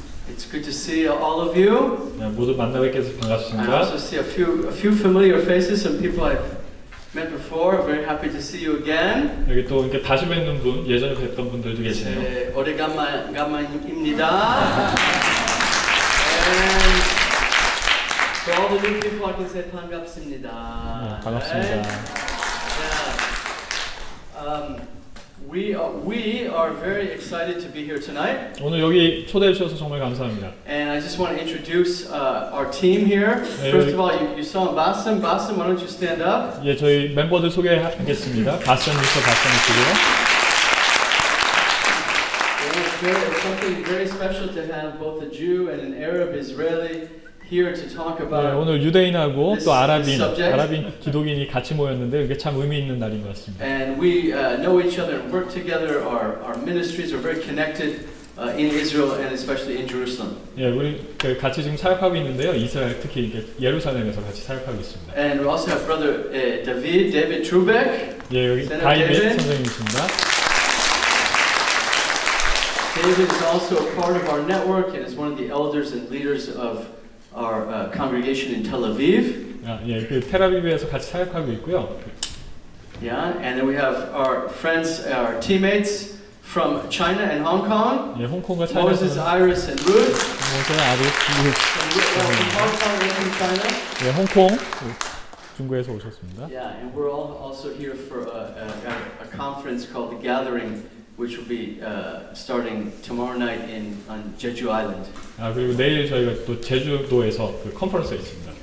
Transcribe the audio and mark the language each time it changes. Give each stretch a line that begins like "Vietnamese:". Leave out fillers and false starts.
English: It's good to see all of you.
Korean: 모두 만나 뵙게 돼서
English: I
Korean: 반갑습니다.
English: also see a few familiar faces, some people I've met before. Very happy to see you again.
Korean: 여기 또 이렇게 다시 뵙는 분, 예전에 뵀던 분들도 계시네요. 오래간만입니다.
English: And for all the new people, I can say
Korean: 반갑습니다. 반갑습니다.
English: Yeah. We are very excited to be here tonight.
Korean: 오늘 여기 초대해 주셔서 정말 감사합니다.
English: And I just want to introduce our team here. First of all, you saw Bassem. Bassem, why don't you stand up?
Korean: 예, 저희 멤버들 소개하겠습니다. 바셈 미스터 바셈이시고요.
English: It's something very special to have both a Jew and an Arab Israeli here to talk
Korean: 네,
English: about.
Korean: 오늘 유대인하고 또 아랍인
English: subject.
Korean: 기독인이 같이 모였는데 이게 참 의미 있는 날인 것 같습니다.
English: And we know each other and work together. Our ministries are very connected in Israel and especially in Jerusalem.
Korean: 예, 우리 같이 지금 사역하고 있는데요. 이스라엘 특히 예루살렘에서 같이 사역하고 있습니다.
English: And we also have brother David Trubeck.
Korean: 예, 여기 다이벳 선생님이십니다.
English: David is also a part of our network and is one of the elders and leaders of our congregation in Tel Aviv.
Korean: 예, 그 텔아비브에서 같이 사역하고 있고요.
English: Yeah, and then we have our friends, our teammates from China and Hong Kong.
Korean: 예, 홍콩과
English: Moses,
Korean: 차이나에서
English: Iris, and Ruth.
Korean: 모세 아리스
English: From Hong Kong and from China.
Korean: 예, 홍콩 중국에서 오셨습니다.
English: Yeah, and we're all also here for a conference called The Gathering, which will be starting tomorrow night on Jeju Island.
Korean: 그리고 내일 저희가 또 제주도에서 그 컨퍼런스가 있습니다.